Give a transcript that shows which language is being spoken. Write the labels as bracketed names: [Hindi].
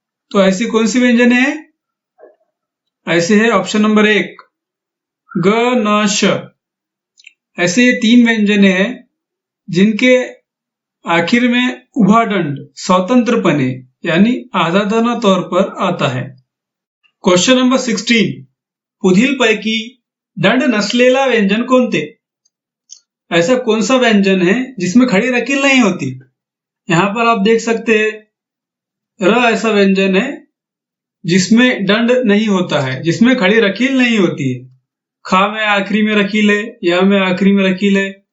[Hindi] तो ऐसी कौन सी व्यंजने हैं? ऐसे है ऑप्शन नंबर 1 ग, न, श। ऐसे ये 3 व्यंजने हैं जिनके आखिर में [Marathi] उभा दंड स्वतंत्रपणे [Hindi] यानी आजादाना तौर पर आता है। [Marathi] क्वेश्चन नंबर 16 पुढील पैकी दंड नसलेला व्यंजन कोणते? [Hindi] ऐसा कौन सा व्यंजन है जिसमें खड़ी रकील नहीं होती? यहां पर आप देख सकते हैं र ऐसा व्यंजन है जिसमें दंड नहीं होता है, जिसमें खड़ी रकील नहीं होती है। खा में आखिरी में रकील है, या में आखिरी में रकील है।